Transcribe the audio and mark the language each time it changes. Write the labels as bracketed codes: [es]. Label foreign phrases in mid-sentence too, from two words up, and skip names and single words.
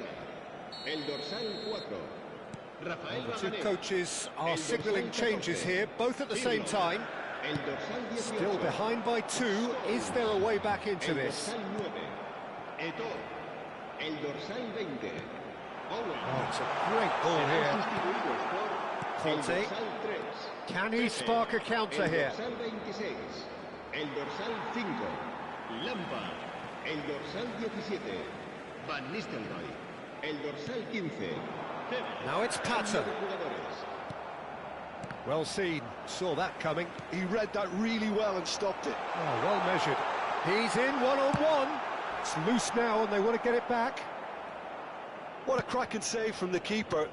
[es] El dorsal 4. Rafael [en] The two [es] Varane. [en] coaches are signalling changes here, both at the same time. [es] El dorsal 18. [en] Still behind by 2. Is there a way back into [es] El [en] this? [es] dorsal 9. Eto'o. El dorsal 20. Owen. [en] Oh, it's a great ball here. [es] Sustituidos por el Conte. dorsal 3. [en] Can he spark a counter [es] El [en] here? [es] dorsal 26. El dorsal 5. Lampard. El dorsal 17. Van Nistelrooy. El dorsal 15. [en] Now it's Pato. Well seen. Saw that coming. He read that really well and stopped it. Oh, well measured. He's in one-on-one. It's loose now and they want to get it back. What a cracking save from the keeper.